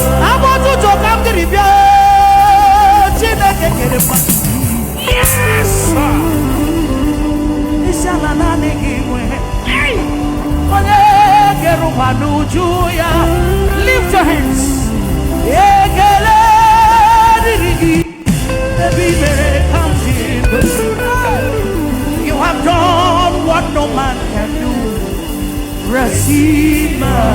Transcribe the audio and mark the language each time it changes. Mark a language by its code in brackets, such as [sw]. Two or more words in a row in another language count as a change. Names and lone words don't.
[ig] Abụ ọtụtụ ka m jiri bịa. Chineke kere mmadụ. [en] Yes, sir. [ig] Isi ala naanị gị nwe. Onye kere ụwa n'uju ya. [en] Lift your hands. [ig] Ekele dịrị gị. Ebe i mere ka m dị ndụ. [en] You have done what no man can do. Receive my